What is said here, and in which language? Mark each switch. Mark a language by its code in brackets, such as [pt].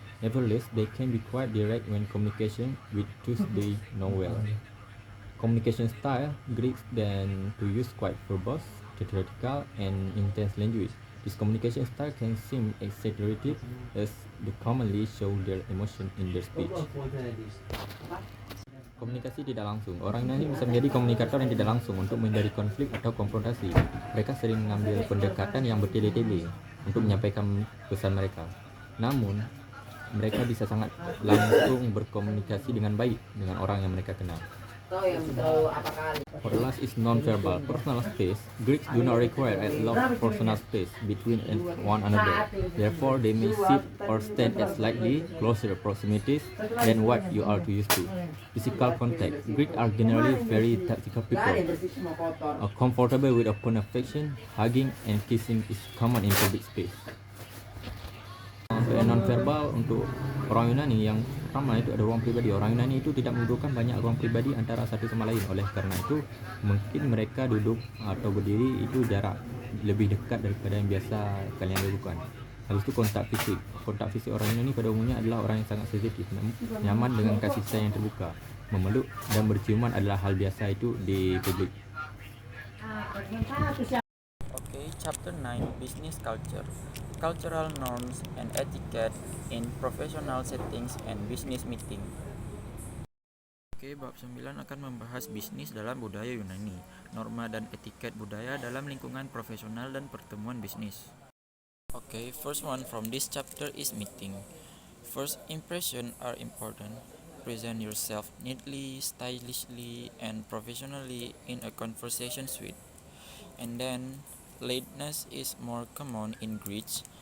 [en] Nevertheless, they can be quite direct when communication with those they know well. Communication style, Greeks tend to use quite verbose, theatrical, and intense language. This communication style can seem exaggerated as they commonly show their emotion in their speech. [id] Komunikasi tidak langsung. Orang Yunani bisa menjadi komunikator yang tidak langsung untuk menghindari konflik atau konfrontasi. Mereka sering mengambil pendekatan yang bertele-tele untuk menyampaikan pesan mereka. Namun, mereka bisa sangat langsung berkomunikasi dengan baik dengan orang yang mereka kenal. [en] For the last is non-verbal. Personal space. Greeks do not require a lot of personal space between one another. Therefore, they may sit or stand at slightly closer proximities than what you are used to. Physical contact. Greeks are generally very tactical people. Comfortable with open affection, hugging and kissing is common in public space. [id] Untuk non-verbal, untuk orang Yunani yang pertama itu ada ruang pribadi. Orang Yunani itu tidak membutuhkan banyak ruang pribadi antara satu sama lain. Oleh karena itu, mungkin mereka duduk atau berdiri itu jarak lebih dekat daripada yang biasa kalian lakukan. Habis itu kontak fisik. Kontak fisik orang Yunani pada umumnya adalah orang yang sangat sensitif, nyaman dengan kasih sayang yang terbuka. Memeluk dan berciuman adalah hal biasa itu di publik. [en] Okay, chapter 9, business culture. Cultural norms and etiquette in professional settings and business meeting. [id] Oke, bab 9 akan membahas bisnis dalam budaya Yunani, norma dan etiket budaya dalam lingkungan profesional dan pertemuan bisnis. [en] Okay, first one from this chapter is meeting. First impression are important. Present yourself neatly, stylishly, and professionally in a conversation suite. And then lateness is more common in Greece.